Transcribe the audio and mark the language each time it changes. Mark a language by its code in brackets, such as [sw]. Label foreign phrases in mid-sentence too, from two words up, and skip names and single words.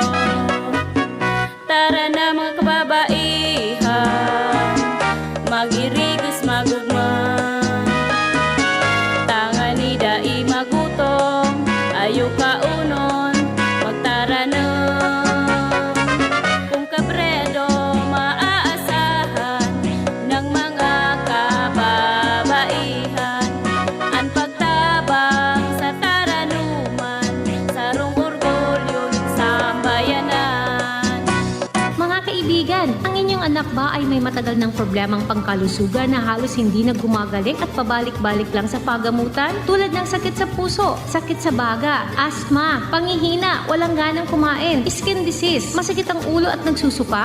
[bik] Tara na mga kababaihan, mag-irigis magugman, tangan ni dai magutom, ayaw kaunon, magtara na. Kung kabredo maaasahan ng mga kababaihan, ang pagtabang sa taranuman, sarong orgulyo ng sambayanan. [tl] Mga kaibigan, ang inyong anak ba ay may matagal ng problemang pangkalusugan na halos hindi na gumagaling at pabalik-balik lang sa pagamutan? Tulad ng sakit sa puso, sakit sa baga, asthma, panghihina, walang ganang kumain, [en] skin disease, [tl] masakit ang ulo at nagsusuka?